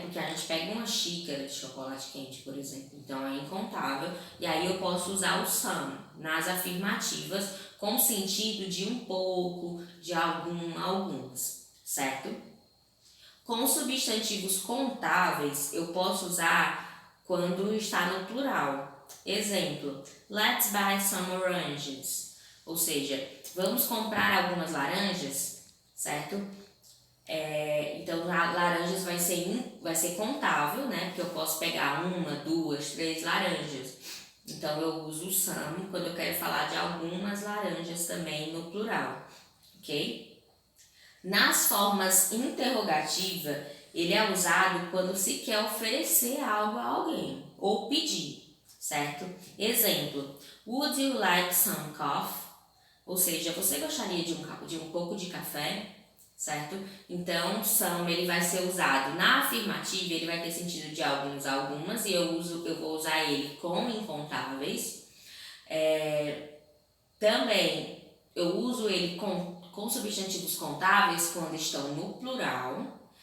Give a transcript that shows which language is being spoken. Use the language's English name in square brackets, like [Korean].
[Portuguese] Porque a gente pega uma xícara de chocolate quente, por exemplo. Então, é incontável. E aí eu posso usar o some nas afirmativas com o sentido de um pouco, de alguns, certo? Com substantivos contáveis, eu posso usar quando está no plural. [English] Exemplo, let's buy some oranges. [Portuguese] Ou seja, vamos comprar algumas laranjas, certo? Então, laranjas vai ser contável, né? Porque eu posso pegar 1, 2, 3 laranjas. Então, eu uso some quando eu quero falar de algumas laranjas também no plural, ok? Nas formas interrogativa, ele é usado quando se quer oferecer algo a alguém ou pedir, certo? [English] Exemplo, would you like some coffee? [Portuguese] Ou seja, você gostaria de um pouco de café? Certo? Então, some ele vai ser usado na afirmativa, ele vai ter sentido de alguns a algumas, e eu vou usar ele com incontáveis. Também eu uso ele com substantivos contáveis quando estão no plural.